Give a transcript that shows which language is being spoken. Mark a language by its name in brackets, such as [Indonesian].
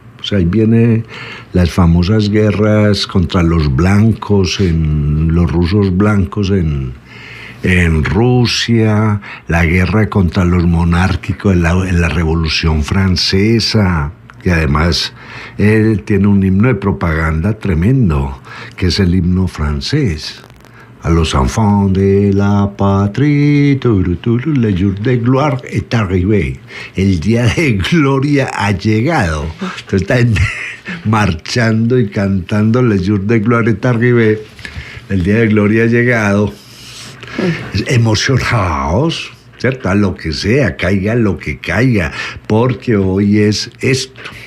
[Spanish] O sea, ahí vienen las famosas guerras contra los blancos, los rusos blancos en Rusia, la guerra contra los monárquicos en la Revolución Francesa, que además él tiene un himno de propaganda tremendo, que es el himno francés. [French] A los enfants de la patrie, le jour de gloire est arrivé. [Spanish] El día de gloria ha llegado. Entonces están marchando y cantando [French] le jour de gloire est arrivé. [Spanish] El día de gloria ha llegado. Emocionados, ¿cierto? A lo que sea, caiga lo que caiga, porque hoy es esto.